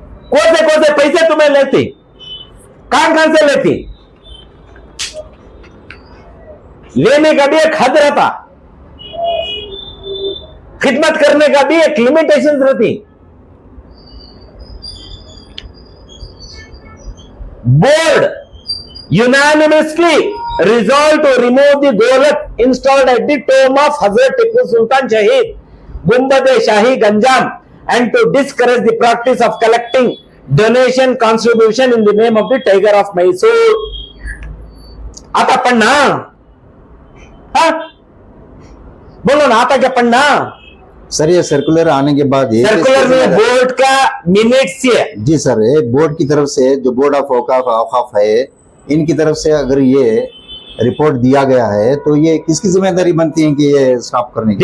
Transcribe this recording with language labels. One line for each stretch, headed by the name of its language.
Hindi: कौन से पैसे तुम्हें लेती, कहां से लेती? लेने का भी एक हद रहता, खिदमत करने का भी एक लिमिटेशन रहती।
English: Board unanimously resolved to remove the golak installed at the tomb of Hazrat Tipu Sultan Shahid, Gumbad-e-Shahi, Ganjam, and to discourage the practice of collecting donation contribution in the name of the Tiger of Mysore.
Hindi: आता पढ़ना, हाँ बोलो ना, आता क्या पढ़ना? Sir ये circular आने के बाद ये सर्कुलर में बोर्ड का मिनट्स है। जी सर, ये बोर्ड की तरफ से, जो बोर्ड ऑफ औकाफ है, इनकी तरफ से अगर ये रिपोर्ट दिया गया है तो ये किसकी जिम्मेदारी बनती है कि ये स्टॉप करने की?